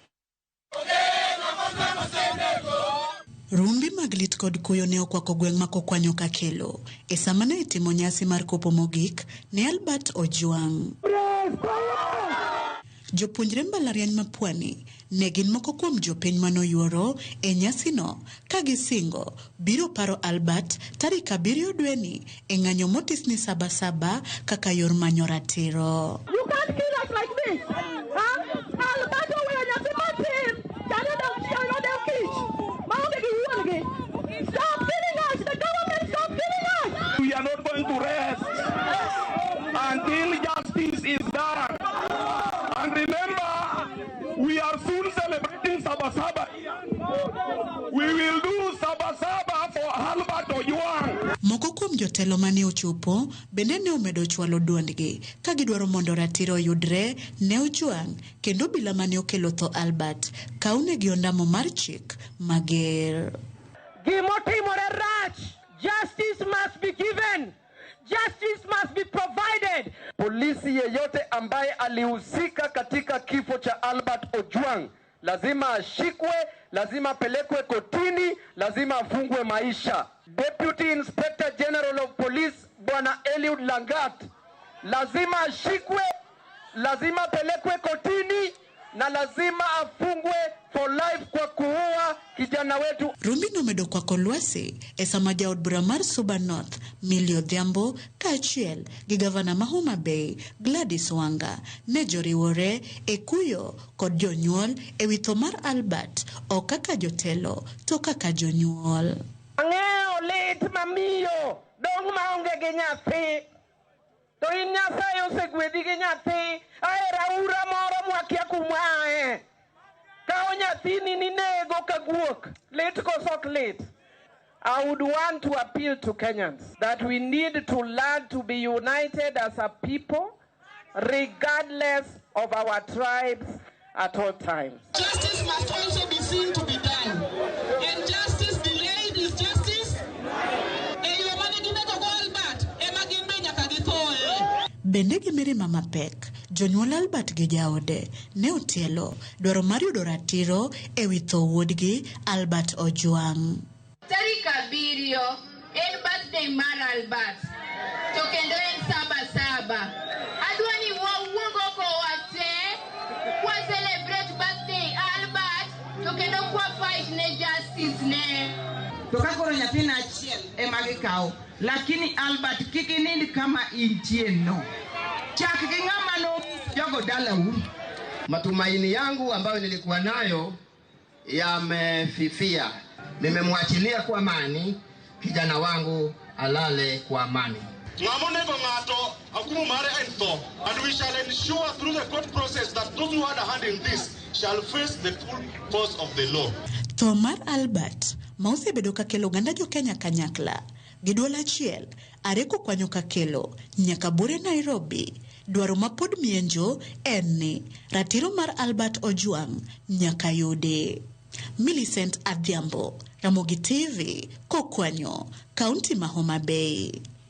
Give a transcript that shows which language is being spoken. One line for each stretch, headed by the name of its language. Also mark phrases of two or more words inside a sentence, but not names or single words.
Luo (Kenya and Tanzania): Rumbi mag lit kod kuyo ne okwako gweng' ma kokwanyo kakelo e sama ne itimo nyasi mar kopo mogik ne Albert Ojwang. Jopuonjre mbalariany ma Pwani ne gin moko kuom jopiny manoyuoro e nyasi no ka gisingo biro paro Albert tarik 7 dweni e ng'anyo motis ni Sabasaba kaka yor manyo ratiro.
English: You can't kill us like this. Albert stop killing us. The government stop killing us. We are not going to rest until justice is done. And remember, we are soon celebrating Sabasaba. We will do Sabasaba for Albert Ojwang.
Luo (Kenya and Tanzania): Moko kuom jotelo mane ochopo bende ne omedo chwalo duondgi ka gidwaro mondo ratiro yudre ne Ojwang kendo bila mane okelo tho Albert kaunegi ondamo mar chik mager.
English: Justice must be given. Justice must be provided.
Swahili: Polisi yeyote ambaye alihusika katika kifo cha Albert Ojwang lazima ashikwe, lazima apelekwe kotini, lazima afungwe maisha.
English: Deputy Inspector General of Police
Swahili: Bwana Eliud Langat lazima ashikwe, lazima apelekwe kotini na lazima afungwe
English: for life
Swahili: kwa kuua kijana wetu.
Luo (Kenya and Tanzania): Rumbi nomedo kwa kolwasi e sama jaod bura mar Suba North Millie Odhiambo kaachiel gi gavana ma Homa Bay Gladys Wanga ne joriwore e kuyo kod jonyuol e wito mar Albert o kaka jotelo to kaka jonyuol. Ang'eyo lit mamiyo dong maonge gi nyathi. To in Nyasaye osegwedhi gi nyathi ahera ura moro mwakia kumae. Kao nyathini ninego kaguok. Lit kosok lit.
English: I would want to appeal to Kenyans that we need to learn to be united as a people regardless of our tribes at all times. Justice must also be seen to be done. And justice delayed is justice.
Luo (Kenya and Tanzania): Bende gi mirima mapek, jonyuol Albert gi jaode ne otielo dwaro mar yudo ratiro e wi tho wuodgi Albert Ojwang. Tarik 7 en birthday mar Albert. To kendo en Sabasaba. Adwani wawuog oko wate kwa
English: celebrate birthday
Luo (Kenya and Tanzania): Albert to kendo kwa fight ne justice ne. To kakoro nyathina achiel ema gikawo, lakini Albert kikinindi kama intie no. Chak gi ng'ama no jogo dalau.
Swahili: Matumaini yangu ambayo nilikuwa nayo yamefifia. Nimemwachilia kwa amani, kijana wangu alale kwa amani.
Luo (Kenya and Tanzania): Ngamonego ngato akumu mare ento,
English: and we shall ensure through the court process that those who had a hand in this shall face the full force of the law.
Luo (Kenya and Tanzania): Tomar Albert mause bedo kakelo ganda jo Kenya kanyakla giduol achiel areko kwanyo kakelo nyaka bure Nairobi. Dwaro mapod mienjo en ni ratiro mar Albert Ojwang nyaka yude. Millicent Adhiambo, Ramogi TV, kokwanyo kaunti ma Homa Bay.